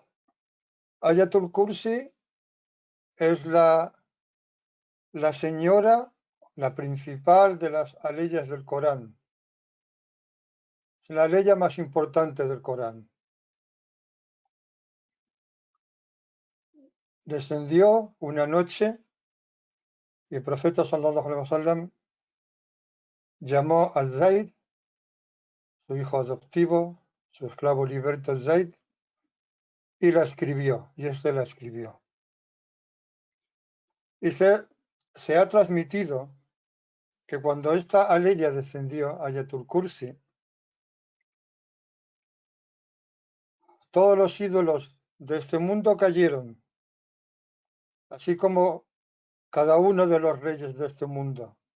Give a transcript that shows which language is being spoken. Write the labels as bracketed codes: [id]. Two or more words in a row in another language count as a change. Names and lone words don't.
[es] Ayatul Kursi es la señora, la principal de las aleyas del Corán. Es la aleya más importante del Corán. Descendió una noche y el profeta [ar] صلى الله عليه وسلم [es] llamó a Zaid, su hijo adoptivo, su esclavo liberto Zaid, y la escribió, y este la escribió. Y se ha transmitido que cuando esta aleya descendió, Ayatul Kursi, todos los ídolos de este mundo cayeron, así como cada uno de los reyes de este mundo.